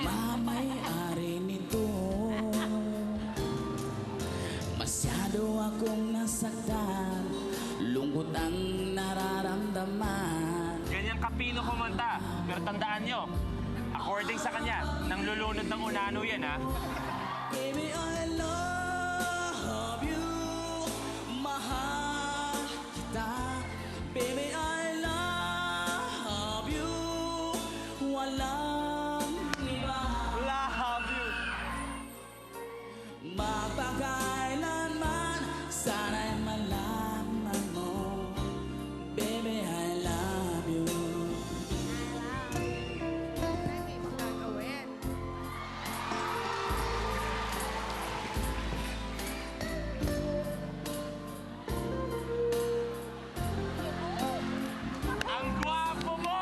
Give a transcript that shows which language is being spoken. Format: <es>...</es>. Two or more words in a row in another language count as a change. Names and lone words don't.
<tl>nagmamay-ari nito. Masyado akong nasaktan, lungkot ang nararamdaman. Ganyang kapino kumanta. Pero tandaan nyo, according sa kanya, nang lulunod ng unano yan, ha?</tl> <en>Baby, I love you,</en> <tl>mahal kita.</tl> <en>Baby, I love you,</en> <tl>walang iba.</tl> <en>Love you.</en> <tl>Magpakailanman, sana'y malaman mo.</tl> <en>Baby, I love you.</en> <tl>Ang gwapo mo!</tl>